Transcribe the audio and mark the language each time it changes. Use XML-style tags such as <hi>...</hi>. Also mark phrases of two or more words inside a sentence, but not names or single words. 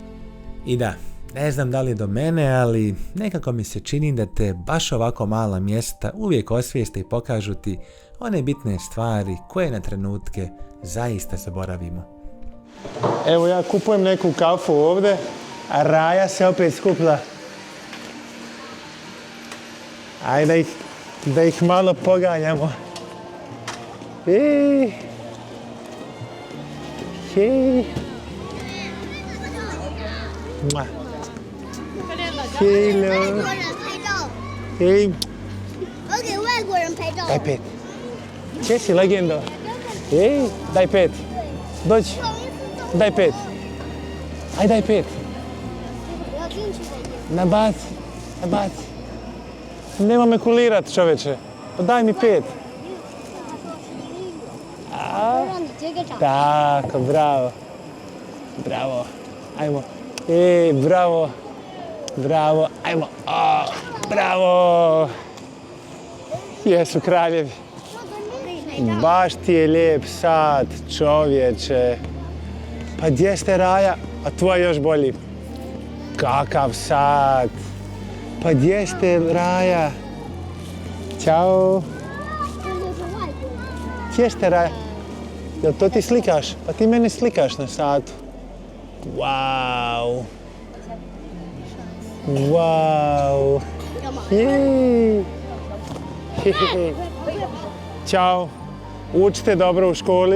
<bs>I da, ne znam da li je do mene, ali nekako mi se čini da te baš ovako mala mjesta uvijek osvijeste i pokažu ti one bitne stvari koje na trenutke zaista zaboravimo. Evo, ja kupujem neku kafu ovdje, a Raja se opet skupila. Ajde da ih malo poganjamo. Hej! Hej!</bs> <en>Hello! Hej!</en> <zh>人拍照。</zh> <bs>Daj 5. Gdje si, legendo? Ej, daj 5. Dođi. Daj 5. Aj, daj 5.</bs> <zh>我要进去的意思。</zh> <bs>Nabaci. Nabaci. Nema me kulirat, čoveče. Pa daj mi 5.</bs> <zh>让你接个掌。</zh> <bs>Tako, bravo. Bravo. Ajmo. Bravo. Bravo. Ajmo. Bravo. Jesu kraljevi. Baš ti je lijep sat, čovječe. Pa gdje ste, Raja? A tvoj još bolji. Kakav sat. Pa gdje ste, Raja? Ćao.</bs> <zh>这就是外国人。</zh> <bs>Gdje ste, Raja? Jel to ti slikaš? Pa ti mene slikaš na satu. Wow. Wow. Jej. Hehehe. Ćao. Učite dobro u školi.</bs>